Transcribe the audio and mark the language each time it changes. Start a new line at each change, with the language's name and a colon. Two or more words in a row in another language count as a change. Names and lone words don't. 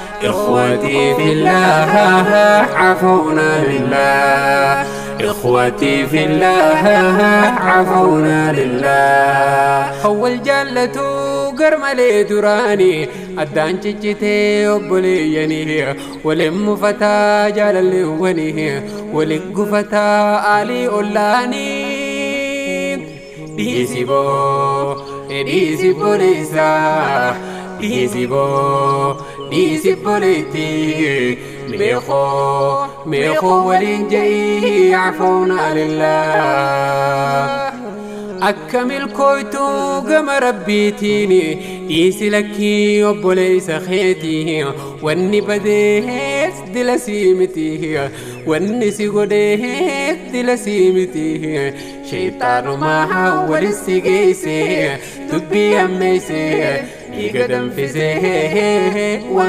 Arabic: إخوتي في الله، عفونا لله. إخوتي في الله، عفونا لله.
Oromo: Awwal jaallatu garmalee duraani, addaan ciccitee obboleeyyanii, waliin mufataa jaalalleewwanii, waliin gufataa aalii ollaanii. Dhiisi boo, dhiisi boleessa, dhiisi boo, dhiisi boleetti, meeqoo, meeqoo waliin je'i,
Arabic: عفونا لله.
Oromo: Akka milkooytuu gama Rabbiitiin, dhiisi lakkii obboleessa keetii, wanni badees dila sii miti, wanni si godhees dila sii miti. Shayxaanumaa walis si geesse, dubbii hammeesse, dhiiga danfise, waan